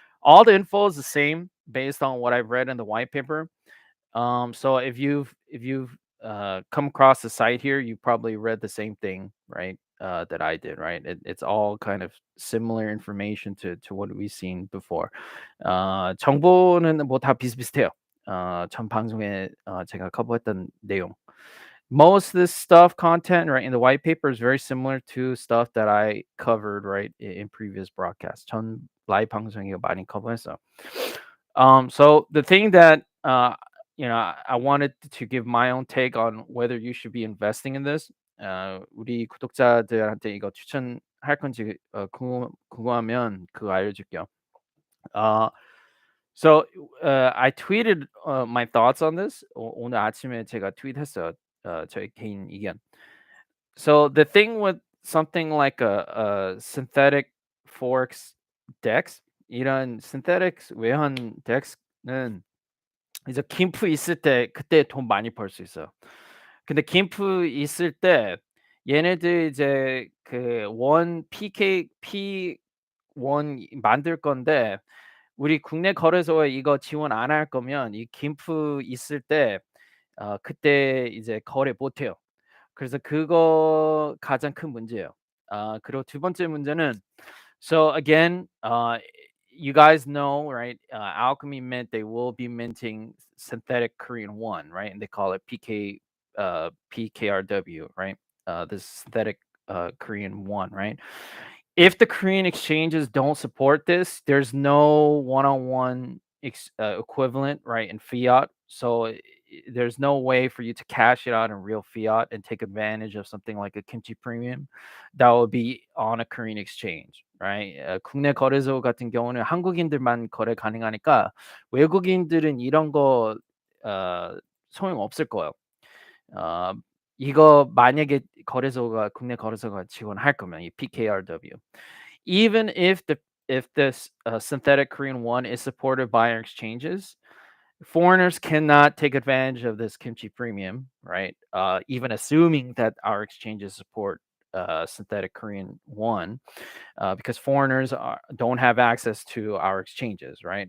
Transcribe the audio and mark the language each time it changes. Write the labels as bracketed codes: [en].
[en] All the info is the same based on what I've read in the white paper. So if you've come across the site here, you probably read the same thing, right? That I did, right? It's all kind of similar information to what we've seen before. [ko] 정보는 뭐 다 비슷비슷해요. 전 방송에 제가 커버했던 내용. [en] Most of this stuff content right in the white paper is very similar to stuff that I covered right in previous broadcasts. [ko] 전 라이브 방송에 많이 커버했어. [en] So the thing that I wanted to give my own take on whether you should be investing in this. [ko] 우리 구독자들한테 이거 추천할 건지 궁금하면 그거 알려줄게요. [en] So I tweeted my thoughts on this. [ko] 오늘 아침에 제가 트윗했어요. 저의 개인 의견. [en] So the thing with something like a synthetic forex dex, [ko] 이런 synthetics 외환 dex는 이제 김프 있을 때 그때 돈 많이 벌 수 있어요. 근데 김프 있을 때 얘네들 이제 그 원 PK P1 만들 건데 우리 국내 거래소에 이거 지원 안 할 거면 이 김프 있을 때 그때 이제 거래 못 해요. 그래서 그거 가장 큰 문제예요. 그리고 두 번째 문제는 [en] so again, you guys know, right? Alchemy Mint, they will be minting synthetic Korean one, right? And they call it PKRW, right? This synthetic Korean one, right? If the Korean exchanges don't support this, there's no one-on-one equivalent, right, in fiat. So there's no way for you to cash it out in real fiat and take advantage of something like a kimchi premium that will be on a Korean exchange, right? [ko] 국내 거래소 같은 경우는 한국인들만 거래 가능하니까 외국인들은 이런 거 소용 없을 거예요. 이거 만약에 국내 거래소가 지원할 거면 이 PKRW. [en] Even if this synthetic Korean won is supported by our exchanges, foreigners cannot take advantage of this kimchi premium, right? Even assuming that our exchanges support synthetic Korean won, because foreigners don't have access to our exchanges, right?